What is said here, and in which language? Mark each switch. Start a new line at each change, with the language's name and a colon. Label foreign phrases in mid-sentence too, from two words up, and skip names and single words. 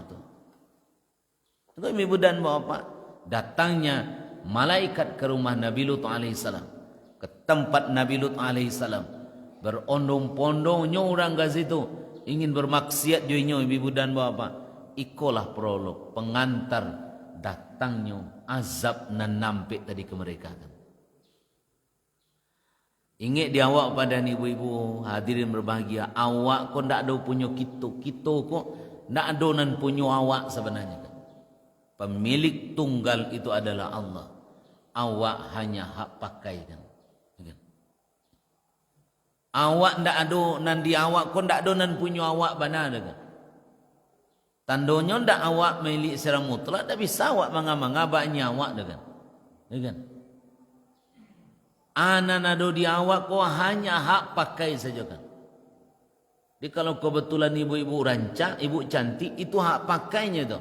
Indonesian: Itu ibu dan bapak, datangnya malaikat ke rumah Nabi Lut alaihissalam, ke tempat Nabi Lut alaihissalam, berondong-pondongnya orang ke situ ingin bermaksiat joinnya ibu dan bapak.
Minangkabau: Ikolah prolog pengantar datangnya azab nan nampik tadi ke mereka kan. Ingat di awak pada ibu-ibu hadirin berbahagia, awak kok ndak ada punya kita kok ndak ada nan punya awak sebenarnya kan.
Indonesian: Pemilik tunggal itu adalah Allah.
Minangkabau: Awak hanya hak pakai kan. Awak ndak ada nan di awak kok ndak ada nan punya awak benar kan. Tandanya ndak awak milik secara mutlak, tak bisa awak manga-manga banyak awak dengan. Kan? Anak-anak di awak kau hanya hak pakai saja kan. Jadi kalau kebetulan ibu-ibu rancak, ibu cantik, itu hak pakainya tu.